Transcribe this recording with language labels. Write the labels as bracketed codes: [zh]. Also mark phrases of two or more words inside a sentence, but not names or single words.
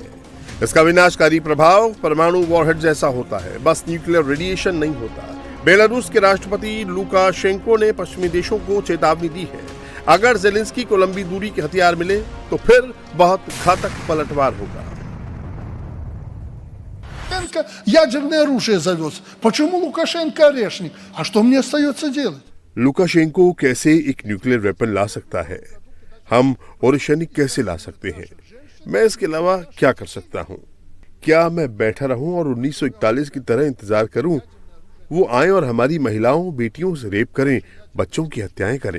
[hi] इसका विनाशकारी प्रभाव परमाणु वॉरहेड जैसा होता है, बस [en] nuclear radiation [hi] नहीं होता। बेलारूस के राष्ट्रपति लुकाशेंको ने पश्चिमी देशों को चेतावनी दी है, अगर जेलेंस्की को लंबी दूरी के हथियार मिले तो फिर बहुत घातक पलटवार होगा। [ru] Ядерное оружие завез. Почему Лукашенко орешник? А что мне остается делать? [hi] लुकाशेंको कैसे एक [en] nuclear weapon [hi] ला सकता है? हम ओरेशनिक कैसे ला सकते हैं? मैं इसके अलावा क्या कर सकता हूँ? क्या मैं बैठा रहूं और 1941 की तरह इंतजार करूं? वो आए और हमारी महिलाओं बेटियों से रेप करें, बच्चों की हत्याएं करें।